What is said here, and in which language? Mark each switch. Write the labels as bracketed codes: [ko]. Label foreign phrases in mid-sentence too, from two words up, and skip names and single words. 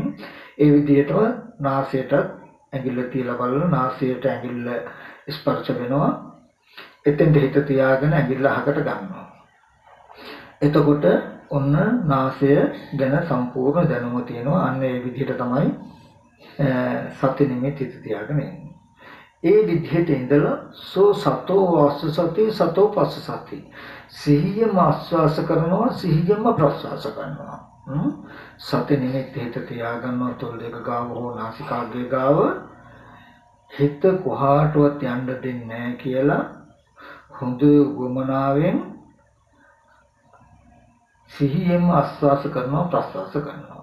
[si] ඒ විදිහටම නාසයට ඇඟිල්ල තියලා බලන නාසයට ඇඟිල්ල ස්පර්ශ වෙනවා. එතෙන්ට හිත තියාගෙන ඇඟිල්ල අහකට ගන්නවා. එතකොට ඔන්න නාසය ගැන සම්පූර්ණ දැනුම තියෙනවා. අන්න ඒ විදිහට තමයි සත්‍ය නිමිති හිත තියාගෙන ඉන්නේ. ඒ විදිහට ඉඳලා [pi] සෝ සතෝ වාස්ස සති සතෝ පස්ස සති [si] සිහියම ආස්වාස කරනවා සිහියම ප්‍රස්වාස කරනවා. සති නිමිති හිත තියාගන්නවා තොල් දෙක ගාව හෝ නාසිකාග්‍රේ ගාව හිත කොහාටවත් යන්න දෙන්නේ නැහැ කියලා හොඳ වමනාවෙන් සිහියෙන්ම ආස්වාස කරනවා ප්‍රස්වාස කරනවා.